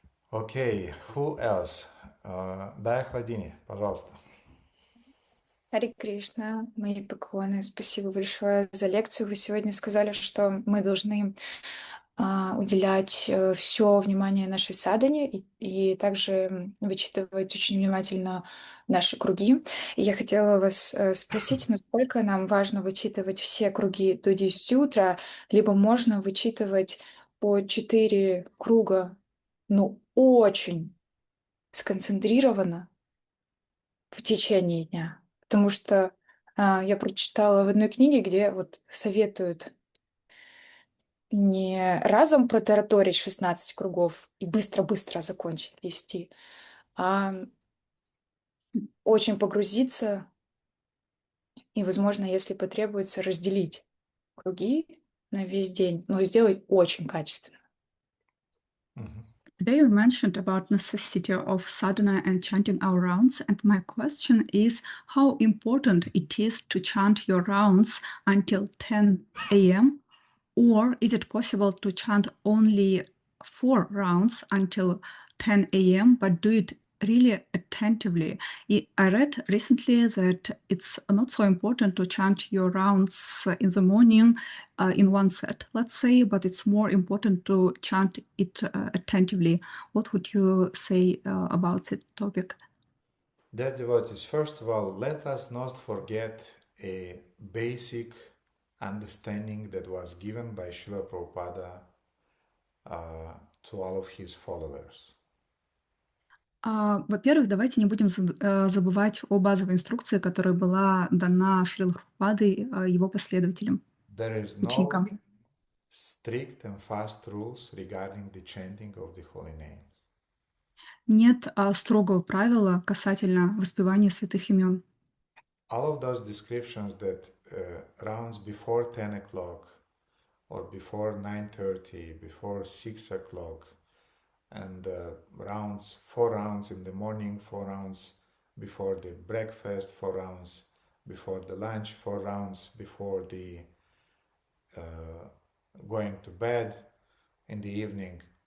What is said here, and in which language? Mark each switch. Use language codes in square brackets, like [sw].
[en] Окей, who else? [ru] Дая Хладини, пожалуйста. Харе Кришна, мои поклоны. Спасибо большое за лекцию. Вы сегодня сказали, что мы должны уделять все внимание нашей садхане и также вычитывать очень внимательно наши круги. И я хотела вас спросить, насколько нам важно вычитывать все круги до 10 утра, либо можно вычитывать по 4 круга, ну, очень сконцентрированно в течение дня. Потому что я прочитала в одной книге, где вот советуют не разом протараторить 16 кругов и быстро-быстро закончить 10, а очень погрузиться и, возможно, если потребуется, разделить круги на весь день, но сделать очень качественно. [en] Today you mentioned about necessity of sadhana and chanting our rounds, and my question is how important it is to chant your rounds until 10 a.m. Or is it possible to chant only 4 rounds until 10 a.m., but do it really attentively? I read recently that it's not so important to chant your rounds in the morning in one set, let's say, but it's more important to chant it attentively. What would you say about that topic? Dear devotees, first of all, let us not forget a basic understanding that was given by Srila Prabhupada to all of his followers. [ru] Во-первых, давайте не будем забывать о базовой инструкции, которая была дана Шрилой Прабхупадой его последователям, [en] There is no [ru] ученикам. [en] strict and fast rules regarding the chanting of the holy names. [ru] Нет строгого правила касательно воспевания святых имен. [en] All of those descriptions that rounds before 10 o'clock or before 9:30, before 6 o'clock, and rounds, 4 rounds in the morning, 4 rounds before the breakfast, 4 rounds before the lunch, 4 rounds before the going to bed in the evening.